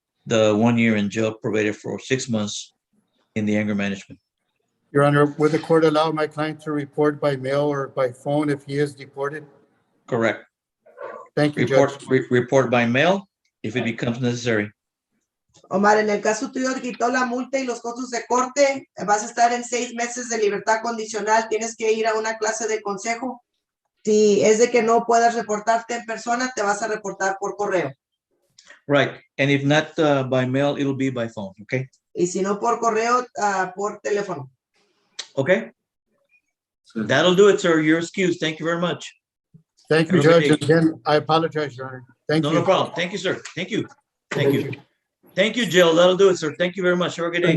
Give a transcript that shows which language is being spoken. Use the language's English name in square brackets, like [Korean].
[English] The 1 year in jail, probated for 6 months in the anger management. Your Honor, would the court allow my client to report by mail or by phone if he is deported? Correct. Thank you, Judge. Report by mail if it becomes necessary. [Spanish] Omar, en el caso tuyo te quitó la multa y los costos de corte, vas a estar en 6 meses de libertad condicional, tienes que ir a una clase de consejo. Si es de que no puedas reportarte en persona, te vas a reportar por correo. [English] Right. And if not by mail, it'll be by phone. Okay. [Spanish] Y si no por correo, por teléfono. [English] Okay. That'll do it, sir. You're excused. Thank you very much. Thank you, Have a good Judge. day. Again, I apologize, Your Honor. Thank No, you. no problem. Thank you, sir. Thank you. Thank you. Thank you, Jill. That'll do it, sir. Thank you very much. Have a good day.